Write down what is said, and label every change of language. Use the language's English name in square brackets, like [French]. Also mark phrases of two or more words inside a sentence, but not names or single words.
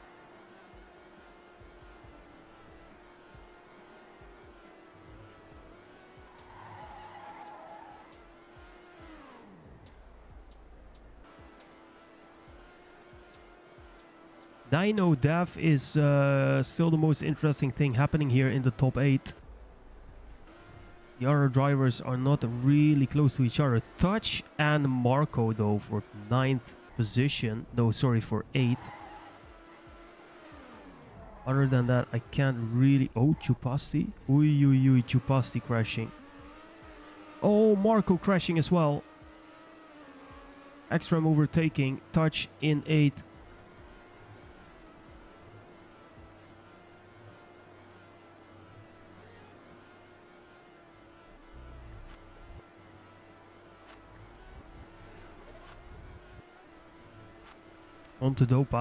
[English] Dino Dev is still the most interesting thing happening here in the top 8. The other drivers are not really close to each other. Touch and Marco, though, for 9th position. No, sorry, for 8th. Other than that, I can't really... Oh, Chupasti. Ui, ui, ui, Chupasti crashing. Oh, Marco crashing as well. Extreme overtaking. Touch in 8th. On to Dopa.